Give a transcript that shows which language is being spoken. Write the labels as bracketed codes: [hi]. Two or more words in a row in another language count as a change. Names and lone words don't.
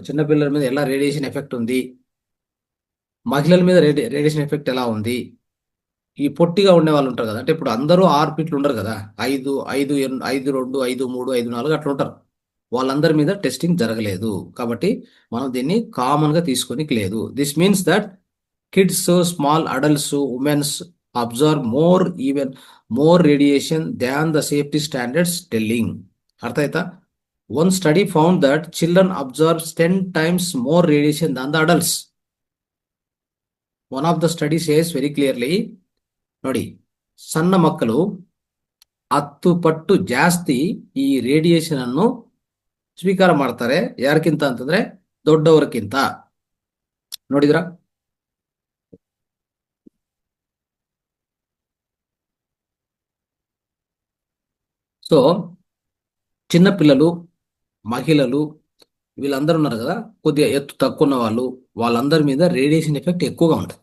[te] చిన్నపిల్లల మీద ఎలా [en] radiation effect [te] ఉంది, మహిళల మీద [en] radiation effect [te] ఎలా ఉంది, ఈ పొట్టిగా ఉండే వాళ్ళు ఉంటారు కదా, అంటే ఇప్పుడు అందరూ 6 ఫీట్లు ఉండరు కదా, 5, 5, 2, 5, 3, 5, 4 అట్లా ఉంటారు. వాళ్ళందరి మీద టెస్టింగ్ జరగలేదు. కాబట్టి మనం దీన్ని కామన్ గా తీసుకొని లేదు. [en] this means that kids, small adults, womens absorb more radiation than the safety standards telling. [kn] అర్థ ఆಯ್ತಾ? [en] One study found that children absorbs 10 times more radiation than the adults. One of the study says very clearly, [kn] ನೋಡಿ, ಸಣ್ಣ ಮಕ್ಕಳು 10 ಪಟ್ಟು ಜಾಸ್ತಿ ಈ ರೇಡಿಯೇಷನ್ ಅನ್ನು ಸ್ವೀಕಾರ ಮಾಡ್ತಾರೆ. ಯಾರಕ್ಕಿಂತ ಅಂತಂದ್ರೆ ದೊಡ್ಡವರಕ್ಕಿಂತ. ನೋಡಿದ್ರ? [te] సో చిన్నపిల్లలు, మహిళలు వీళ్ళందరూ ఉన్నారు కదా, కొద్దిగా ఎత్తు తక్కువ ఉన్న వాళ్ళు, వాళ్ళందరి మీద [en] radiation effect [te] ఎక్కువగా ఉంటుంది.